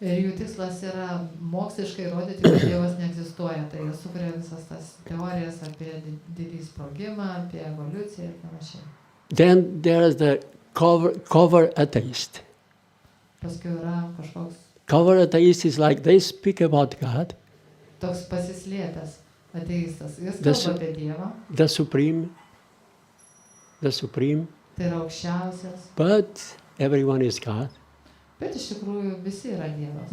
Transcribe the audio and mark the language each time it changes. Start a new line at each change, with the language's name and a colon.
Lithuanian: Ir jų tikslas yra moksliškai rodyti, kad Dievas neegzistuoja. Tai jie sukuria visas tas teorijas apie didįjį sprogimą, apie evoliuciją ir panašiai.
English: Then there is the cover atheist.
Lithuanian: Paskui yra kažkoks...
English: Cover atheist is like they speak about God.
Lithuanian: Toks pasislėpęs ateistas. Jis kalba apie Dievą.
English: The supreme.
Lithuanian: Tai yra aukščiausias.
English: But everyone is God.
Lithuanian: Bet iš tikrųjų visi yra Dievas.